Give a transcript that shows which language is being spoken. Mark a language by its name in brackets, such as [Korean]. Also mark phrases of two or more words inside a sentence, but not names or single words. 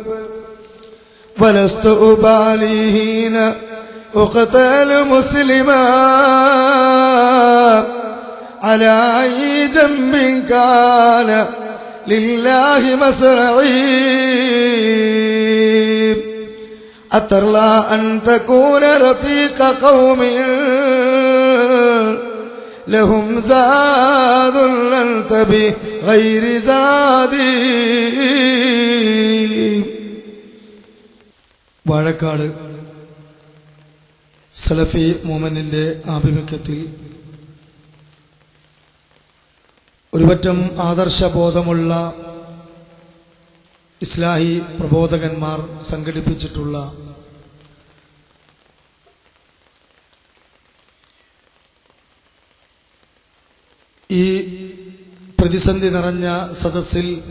[Arabic] ولست أبالي حين أقتل مسلما على أي جنب كان لله مسرعي أترضى أن تكون رفيق قوم لهم زاد أنت بغير زادي. [Malayalam] വാഴക്കാട് സലഫി മൂവ്മെന്റിന്റെ ആഭിമുഖ്യത്തിൽ ഒരുപറ്റം ആദർശബോധമുള്ള ഇസ്ലാഹി പ്രബോധകന്മാർ സംഘടിപ്പിച്ചിട്ടുള്ള ഈ പ്രതിസന്ധി നിറഞ്ഞ സദസ്സിൽ